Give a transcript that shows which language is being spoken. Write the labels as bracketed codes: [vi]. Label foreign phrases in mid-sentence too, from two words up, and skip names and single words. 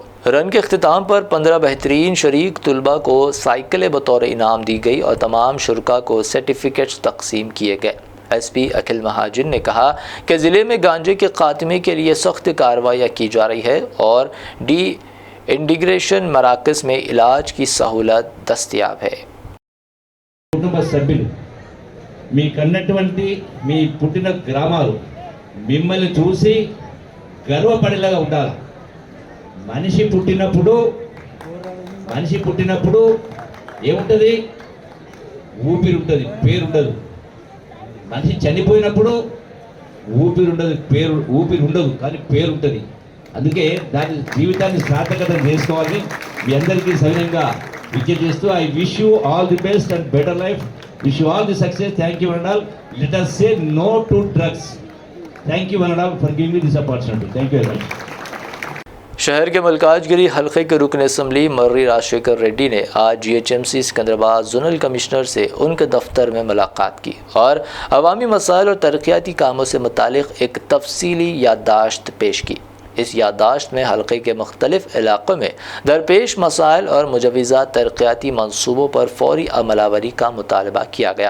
[ur] رن کے اختتام پر 15 بہترین شریک طلباء کو سائیکلیں بطور انعام دی گئی اور تمام شرکاء کو سرٹیفکیٹس تقسیم کیے گئے۔ ایس پی اکھل مہاجن نے کہا کہ ضلع میں گانجے کے خاتمے کے لیے سخت کارروائیاں کی جا رہی ہے اور ڈی انٹیگریشن مراکز میں علاج کی سہولت دستیاب ہے۔ [te] కుటుంబ సభ్యులు మీకన్నటువంటి మీ పుట్టిన గ్రామాలు మిమ్మల్ని చూసి గర్వపడేలాగా ఉండాలి. మనిషి పుట్టినప్పుడు ఏముంటుంది? ఊపిరి ఉంటుంది, పేరు ఉండదు. మనిషి చనిపోయినప్పుడు ఊపిరి ఉండదు, కానీ పేరు ఉంటుంది. అందుకే దాని జీవితాన్ని సార్థకత చేసుకోవాలని మీ అందరికీ సవినయంగా విజ్ఞప్తి చేస్తూ [en] I wish you all the best and better life. Wish you all the success. Thank you and all. Let us say no to drugs. Thank you and all for giving me this opportunity. Thank you very much. [ur] شہر کے ملکاجگیری حلقے کے رکن اسمبلی مری راج شیکھر ریڈی نے آج GHMC سکندرآباد [en] zonal commissioner [ur] سے ان کے دفتر میں ملاقات کی اور عوامی مسائل اور ترقیاتی کاموں سے متعلق ایک تفصیلی یادداشت پیش کی. اس یادداشت میں حلقے کے مختلف علاقوں میں درپیش مسائل اور مجوزہ ترقیاتی منصوبوں پر فوری عمل آوری کا مطالبہ کیا گیا.